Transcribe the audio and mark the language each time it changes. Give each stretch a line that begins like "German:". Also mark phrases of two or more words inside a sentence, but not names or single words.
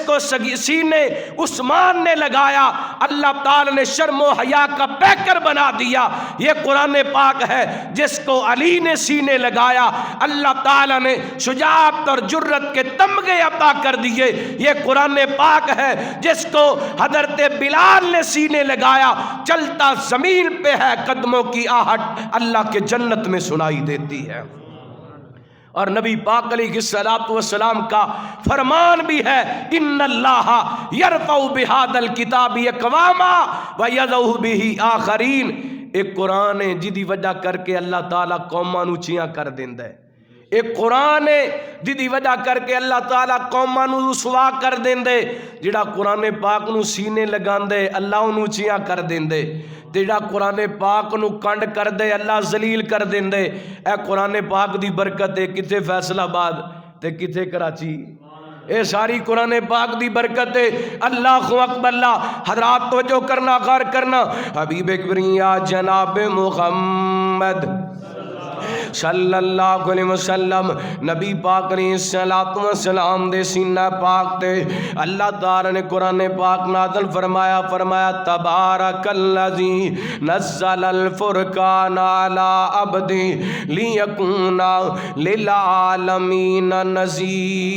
Urdu: کو سینے عثمان نے لگایا اللہ تعالی نے شرم و حیا کا پیکر بنا دیا، یہ قرآن پاک ہے جس کو علی نے سینے لگایا اللہ تعالی نے شجاعت اور جرت کے تمغے عطا کر دیے، یہ قرآن پاک ہے جس کو حضرت بلال نے سینے لگایا چلتا زمین پہ ہے قدموں کی آہٹ اللہ کے جنت میں سنائی دیتی ہے۔
Punjabi: اور نبی پاک
Arabic: علیہ الصلوۃ والسلام
Punjabi: کا فرمان بھی ہے
Arabic: ان اللہ یرفع بہذا الکتاب اقواما ویضع بہ آخرین،
Punjabi: ایک قرآن ہے جدی وجہ کر کے اللہ تعالیٰ قوماں نوں اونچیاں کر دیندا ہے، ایک قرآن ہے جدی وجہ کر کے اللہ تعالیٰ قوماں نوں رسوا کر دیندے، جڑا قرآن پاک نوں سینے لگاندے اللہ انہوں اونچیاں کر دیندے، جڑا قرآن پاک نو کنڈ کر دے اللہ ذلیل کر دیندے۔ اے قرآن پاک دی برکت ہے، کتے فیصل آباد تے کتے کراچی، اے ساری قرآن پاک دی برکت ہے۔
Arabic: اللہ اکبر،
Punjabi: اللہ حضرات توجہ کرنا غور کرنا، حبیب کبریا جناب محمد
Arabic: صلی اللہ علیہ وسلم
Punjabi: نبی پاک
Arabic: علیہ السلام
Punjabi: دے سینہ پاک تے اللہ تعالی نے قرآن پاک نازل فرمایا، فرمایا
Arabic: تبارک الذی نزل الفرقان علی عبدہ لیکون للعالمین نذیرا۔